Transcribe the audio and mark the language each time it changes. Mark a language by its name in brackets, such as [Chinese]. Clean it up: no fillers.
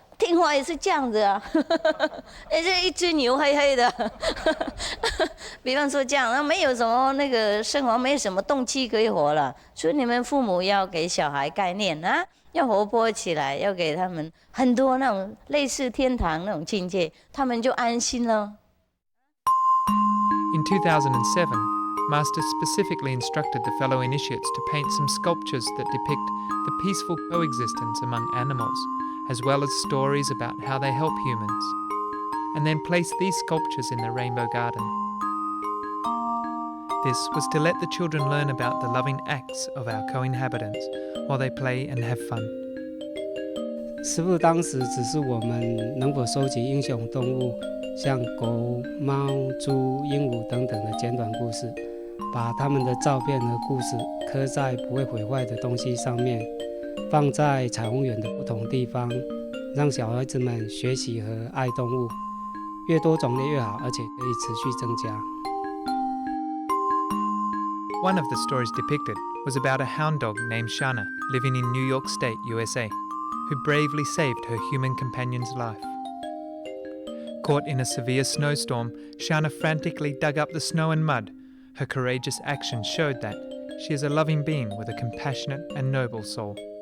[Chinese] 听话也是这样子这一只牛黑黑的比方说这样没有什么那个生活，没有什么动机可以活了，所以你们父母要给小孩概念要活泼起来，要给他们很多那种类似天堂那种境界，他们就安心了。 [English] In 2007, Master specifically instructed the fellow initiates to paint some sculptures that depict the peaceful coexistence among animals, as well as stories about how they help humans, and then placed these sculptures in the Rainbow Garden. This was to let the children learn about the loving acts of our co-inhabitants while they play and have fun. [Chinese] 师父当时只是我们能否收集英雄动物，像狗、猫、猪、鹦鹉等等的简短故事，把他们的照片和故事刻在不会毁坏的东西上面，放在彩虹园的不同地方，让小孩子们学习和爱动物，越多种类越好，而且可以持续增加。 [English] One of the stories depicted was about a hound dog named Shana living in New York State, USA, who bravely saved her human companion's life. Caught in a severe snowstorm, Shana frantically dug up the snow and mud. Her courageous actions showed that she is a loving being with a compassionate and noble soul.